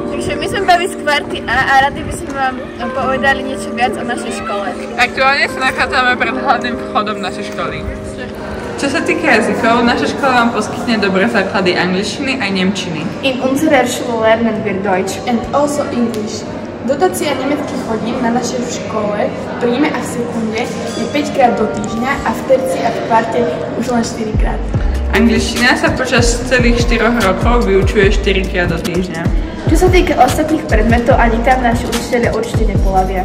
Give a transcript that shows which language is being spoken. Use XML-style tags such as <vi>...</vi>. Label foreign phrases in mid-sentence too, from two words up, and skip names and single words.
<sk>Takže my sme boli z kvarty A a rady by sme vám povedali niečo viac o našej škole. Aktuálne sa nachádzame pred hlavným vchodom našej školy. Čo sa týka jazykov, naša škola vám poskytne dobré základy angličtiny aj nemčiny.</sk> <de>In unserer Schule lernen wir Deutsch</de> <en>and also English.</en> <sk>Dotácia nemeckých hodín na našej škole v príjme a v sekunde je 5 krát do týždňa a v terci a v kvarte už len 4 krát. Angličtina sa počas celých 4 rokov vyučuje 4 krát do týždňa. Čo sa týka ostatných predmetov, ani tam naši učiteľia určite nepolavia.</sk>